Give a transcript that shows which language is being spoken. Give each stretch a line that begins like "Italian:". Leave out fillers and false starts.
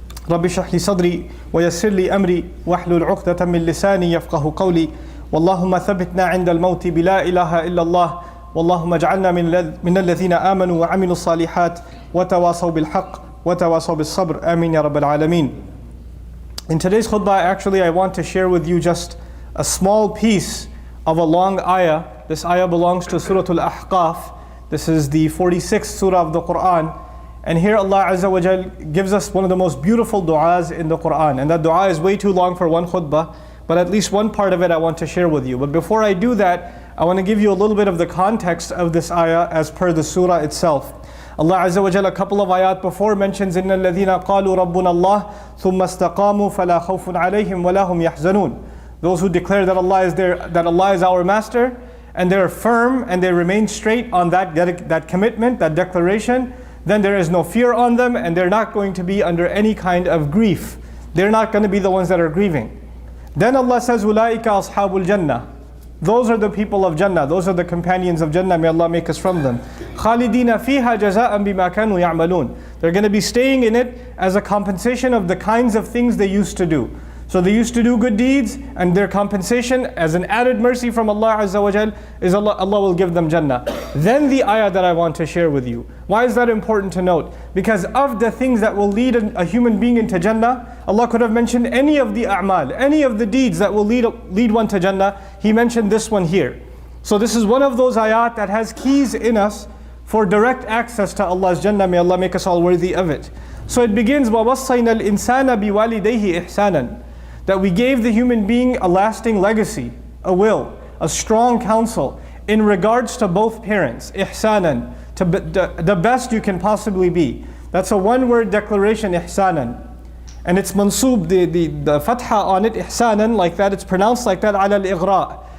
Arabic: رب اشرح لي صدري ويسر لي أمري واحلل عقدة من لساني يفقه قولي واللهم ثبتنا عند الموت بلا إله إلا الله واللهم اجعلنا من الذين آمنوا وعملوا الصالحات وتواصوا بالحق وتواصوا بالصبر آمين يا رب العالمين.
English: In today's khutbah, actually I want to share with you just a small piece of a long ayah. This ayah belongs to Surah Al-Ahqaf. This is the 46th surah of the Quran. And here Allah Azza wa Jal gives us one of the most beautiful du'as in the Quran. And that du'a is way too long for one khutbah, but at least one part of it I want to share with you. But before I do that, I want to give you a little bit of the context of this ayah as per the surah itself. Allah Azza wa Jal a couple of ayat before mentions
Arabic: إِنَّ الَّذِينَ قَالُوا رَبُّنَا اللَّهُ ثُمَّ اسْتَقَامُوا فَلَا خَوْفٌ عَلَيْهِمْ وَلَا هُمْ يَحْزَنُونَ.
English: Those who declare that Allah is our master, and they're firm and they remain straight on that commitment, that declaration, then there is no fear on them and they're not going to be under any kind of grief. They're not going to be the ones that are grieving. Then Allah says,
Arabic: أُولَٰئِكَ أَصْحَابُ الْجَنَّةِ.
English: Those are the people of Jannah. Those are the companions of Jannah. May Allah make us from them.
Arabic: خَالِدِينَ فِيهَا جَزَاءً بِمَا كَانُوا يَعْمَلُونَ.
English: They're going to be staying in it as a compensation of the kinds of things they used to do. So they used to do good deeds, and their compensation as an added mercy from Allah Azza wa Jal is Allah will give them Jannah. Then the ayah that I want to share with you. Why is that important to note? Because of the things that will lead a human being into Jannah, Allah could have mentioned any of the a'mal, any of the deeds that will lead one to Jannah. He mentioned this one here. So this is one of those ayat that has keys in us for direct access to Allah's Jannah. May Allah make us all worthy of it. So it begins,
Arabic: وَوَصَّيْنَا الْإِنسَانَ بِوَالِدَيْهِ إِحْسَانًا.
English: That we gave the human being a lasting legacy, a will, a strong counsel in regards to both parents. Ihsanan, to the best you can possibly be. That's a one-word declaration, ihsanan. And it's mansoob, the fatha on it, ihsanan, like that, it's pronounced like that, ala al-ighra'.